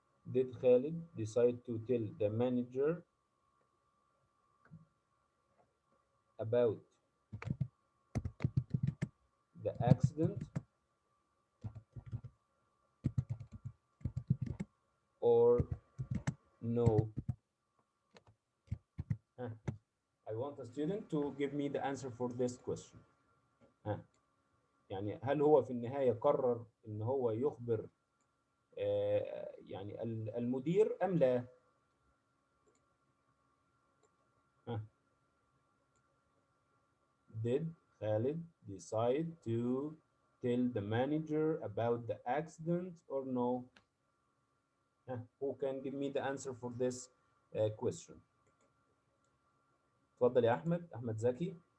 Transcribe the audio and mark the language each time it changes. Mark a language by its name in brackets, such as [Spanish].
[English] Did Khalid decide to tell the manager about the accident or no? I want a student to give me the answer for this question. [Arabic] يعني هل هو في النهاية قرر إن هو يخبر يعني المدير أم لا؟ [English] Did Khalid decide to tell the manager about the accident or no? Who can give me the answer for this question? [Arabic] اتفضل يا أحمد زكي.